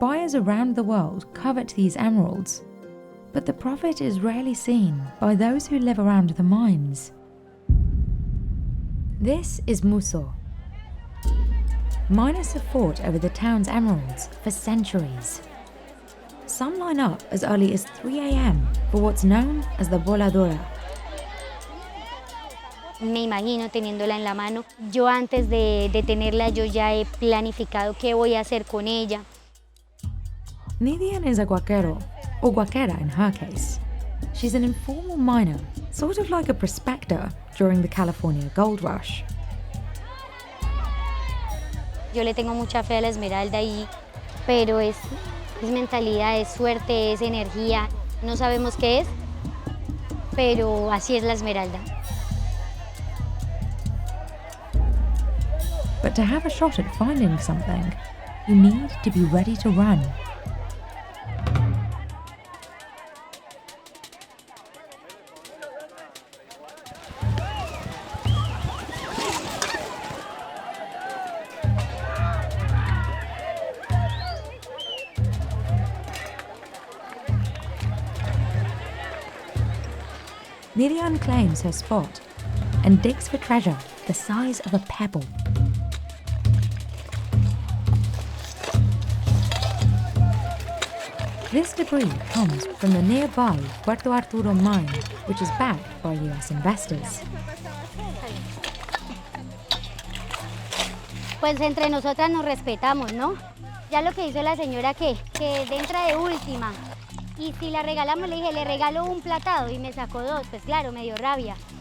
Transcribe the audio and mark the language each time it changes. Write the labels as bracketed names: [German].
[English] Buyers around the world covet these emeralds, but the profit is rarely seen by those who live around the mines. This is Muso. Miners have fought over the town's emeralds for centuries. Some line up as early as 3 a.m. for what's known as the voladora. [Spanish] Me imagino teniéndola en la mano. Yo antes de tenerla, yo ya he planificado qué voy a hacer con ella. [English] Nidian is a guaquero, or guaquera in her case. She's an informal miner, sort of like a prospector during the California gold rush. [Spanish] Yo le tengo mucha fe a la esmeralda, pero es mentalidad, es suerte, es energía. No sabemos qué es, pero así es la esmeralda. [English] But to have a shot at finding something, you need to be ready to run. Nidian claims her spot and digs for treasure the size of a pebble. This debris comes from the nearby Puerto Arturo mine, which is backed by US investors. [Spanish] pues entre nosotras nos respetamos, ¿no? Ya lo que hizo la señora que entra de última. Y si la regalamos, le dije, le regalo un platado y me sacó 2, pues claro, me dio rabia.